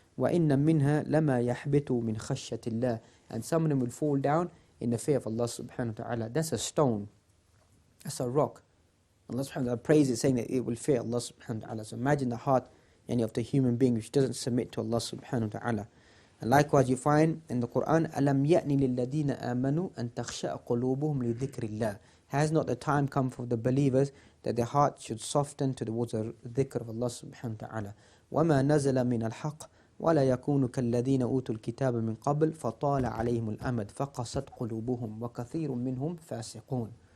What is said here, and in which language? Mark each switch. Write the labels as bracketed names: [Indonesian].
[Arabic] وَإِنَّ مِنْهَا لَمَا يَحْبِطُ مِنْ خَشْيَةِ اللَّهِ. [English] And some of them will fall down in the fear of Allah subhanahu wa ta'ala. That's a stone. That's a rock. Allah subhanahu wa ta'ala praises it, saying that it will fear Allah subhanahu wa ta'ala. So imagine the heart of the human being which doesn't submit to Allah subhanahu wa ta'ala. And likewise you find in the Qur'an, [Arabic] أَلَمْ يَأْنِ لِلَّذِينَ آمَنُوا أَن تَخْشَأَ قُلُوبُهُمْ لِذِكْرِ اللَّهِ. [English] Has not the time come for the believers that their heart should soften towards the dhikr of Allah subhanahu wa ta'ala. [Arabic] وَمَا نَزَلَ مِنَ الْحَقِّ وَلَا يَكُونُ كَالَّذِينَ أُوتُوا الْكِتَابَ مِنْ قَبْلِ فَطَالَ عَلَيْهِمُ الْأَمَدُ فَقَسَتْ قُلُوبُهُمْ وَكَثِيرٌ مِّنْهُمْ فَاسِقُونَ.